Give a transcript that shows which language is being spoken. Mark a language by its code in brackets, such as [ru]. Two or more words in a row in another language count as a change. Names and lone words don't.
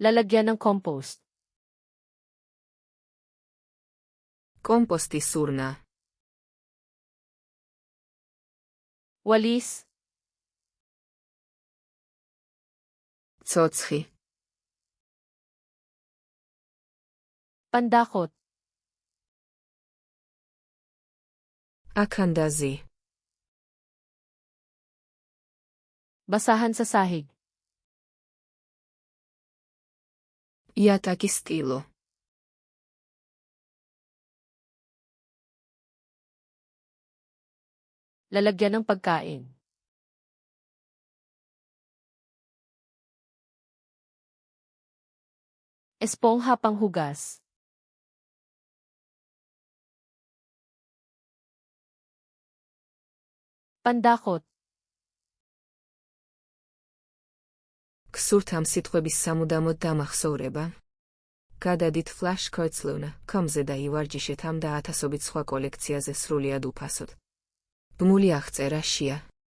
[tl] Lalagyan ng compost. [ka] კომპოსტის სურნა. [tl] Walis. [ka] ცოცხი. [tl] Pandakot. [ka] აქანდაზი. [tl] Basahan sa sahig. [ka] იატაკის სტილო. [tl] Lalagyan ng pagkain. Espongha panghugas. Pandakot. [ka] გსურთ ამ სიტყვების სამუდამოდ დამახსოვრება? გადადით flash.com-ზე და ივარჯიშეთ ამ და ათასობით სხვა კოლექციაზე სრულიად უფასოდ. ბმული აღწერა შია.